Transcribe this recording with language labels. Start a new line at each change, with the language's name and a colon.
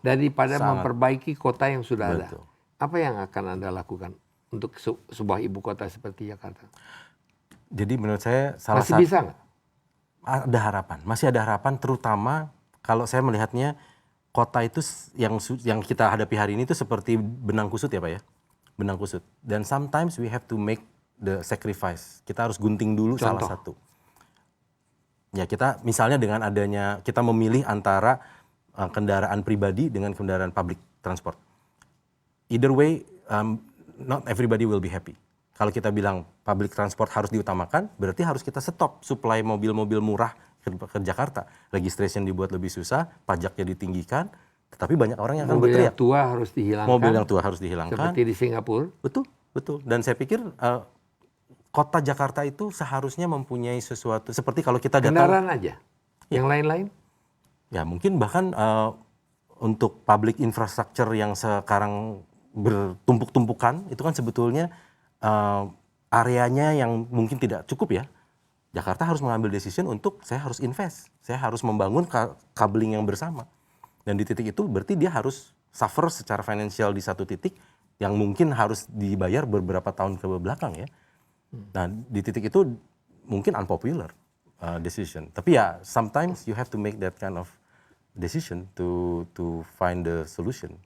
Indonesian: Daripada memperbaiki kota yang sudah ada. Apa yang akan Anda lakukan untuk sebuah ibu kota seperti Jakarta? Jadi menurut saya masih bisa nggak? Ada harapan, masih ada harapan, terutama kalau saya melihatnya kota itu yang kita hadapi hari ini itu seperti benang kusut ya Pak ya, benang kusut.
English: Dan sometimes we have to make the sacrifice.
Indonesian: Kita harus gunting dulu salah satu. Ya kita misalnya dengan adanya kita memilih antara kendaraan pribadi dengan kendaraan public transport.
English: Either way, not everybody will be happy.
Indonesian: Kalau kita bilang public transport harus diutamakan, berarti harus kita stop supply mobil-mobil murah ke Jakarta. Registration dibuat lebih susah, pajaknya ditinggikan, tetapi banyak orang yang akan berteriak. Mobil yang tua harus dihilangkan. Mobil yang tua harus dihilangkan. Seperti di Singapura. Betul, betul. Dan saya pikir kota Jakarta itu seharusnya mempunyai sesuatu, seperti kalau kita datang. Kendaraan aja? Yang lain-lain? Ya mungkin bahkan untuk public infrastructure yang sekarang bertumpuk-tumpukan, itu kan sebetulnya areanya yang mungkin tidak cukup ya. Jakarta harus mengambil decision untuk saya harus invest, saya harus membangun cabling yang bersama. Dan di titik itu berarti dia harus suffer secara financial di satu titik yang mungkin harus dibayar beberapa tahun ke belakang ya. Nah di titik itu mungkin
English: unpopular decision.
Indonesian: Tapi ya
English: sometimes you have to make that kind of decision to find the solution.